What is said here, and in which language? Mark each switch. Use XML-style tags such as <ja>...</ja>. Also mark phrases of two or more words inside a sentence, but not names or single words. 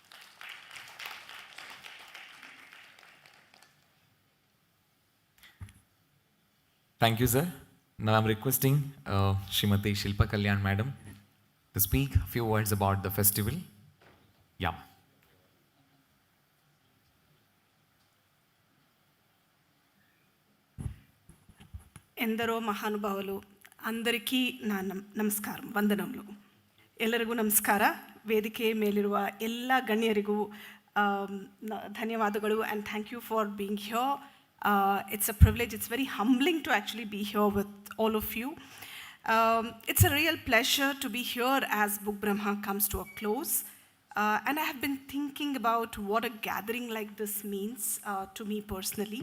<en>Thank you, sir. Now I'm requesting Srimati Shilpa Kalyan madam to speak a few words about the festival. Yeah.</en> <te>ఎందరో మహానుభావులు అందరికీ నా నమస్కారం వందనాలు.</te> <kn>ಎಲ್ಲರಿಗೂ ನಮಸ್ಕಾರ. ವೇದಿಕೆ ಮೇಲಿರುವ ಎಲ್ಲ ಗಣ್ಯರಿಗೂ ಧನ್ಯವಾದಗಳು,</kn> <en>and thank you for being here. It's a privilege, it's very humbling to actually be here with all of you. It's a real pleasure to be here as Book Brahma comes to a close. And I have been thinking about what a gathering like this means to me personally.</en>